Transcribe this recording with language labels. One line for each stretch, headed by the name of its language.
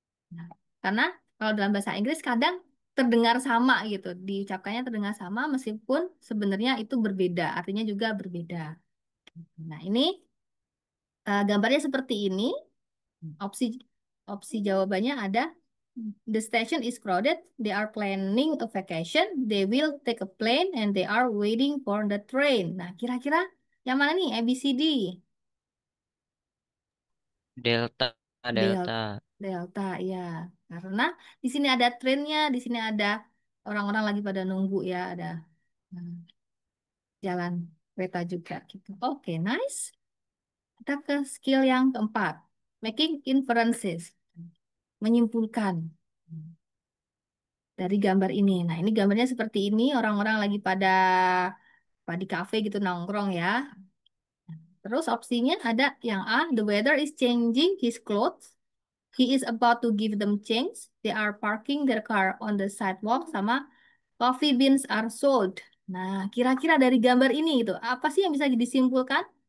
Indonesian: Nah, karena kalau dalam bahasa Inggris kadang terdengar sama gitu. Diucapkannya terdengar sama meskipun sebenarnya itu berbeda. Artinya juga berbeda. Nah, ini gambarnya seperti ini. Opsi opsi jawabannya ada
English: the station is crowded, they are planning a vacation, they will take a plane and they are waiting for the train.
Indonesian: Nah, kira-kira yang mana nih? A, B, C, D. Delta. Delta, ya. Karena di sini ada trennya, di sini ada orang-orang lagi pada nunggu ya, ada hmm, jalan kereta juga gitu. Oke, nice. Kita ke skill yang keempat, making inferences, menyimpulkan dari gambar ini. Nah, ini gambarnya seperti ini, orang-orang lagi pada di kafe gitu nongkrong ya. Terus opsinya ada yang A,
English: the weather is changing his clothes. He is about to give them change. They are parking their car on the sidewalk sama coffee beans are sold.
Indonesian: Nah, kira-kira dari gambar ini itu apa sih yang bisa disimpulkan?